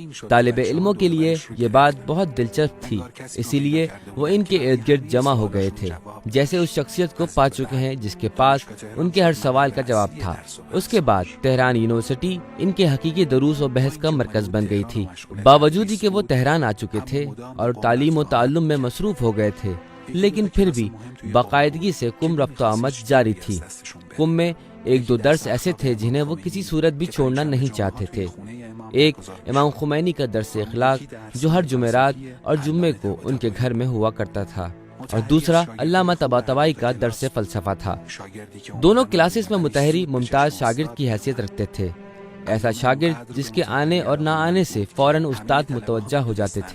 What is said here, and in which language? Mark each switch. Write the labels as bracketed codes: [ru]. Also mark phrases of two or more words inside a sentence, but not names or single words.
[ur] طالب علموں کے لیے یہ بات بہت دلچسپ تھی، اسی لیے وہ ان کے ارد گرد جمع ہو گئے تھے، جیسے اس شخصیت کو پا چکے ہیں جس کے پاس ان کے ہر سوال کا جواب تھا۔ اس کے بعد تہران یونیورسٹی ان کے حقیقی دروس و بحث کا مرکز بن گئی تھی۔ باوجود ہی کہ وہ تہران آ چکے تھے اور تعلیم و تعلم میں مصروف ہو گئے تھے، لیکن پھر بھی باقاعدگی سے قم رفت و آمد جاری تھی۔ قم میں 1-2 درس ایسے تھے جنہیں وہ کسی صورت بھی چھوڑنا نہیں چاہتے تھے۔ ایک امام خمینی کا درس اخلاق جو ہر جمعرات اور جمعے کو ان کے گھر میں ہوا کرتا تھا، اور دوسرا علامہ طباطبائی کا درس فلسفہ تھا۔ دونوں کلاسز میں مطہری ممتاز شاگرد کی حیثیت رکھتے تھے، ایسا شاگرد جس کے آنے اور نہ آنے سے فوراً استاد متوجہ ہو جاتے تھے۔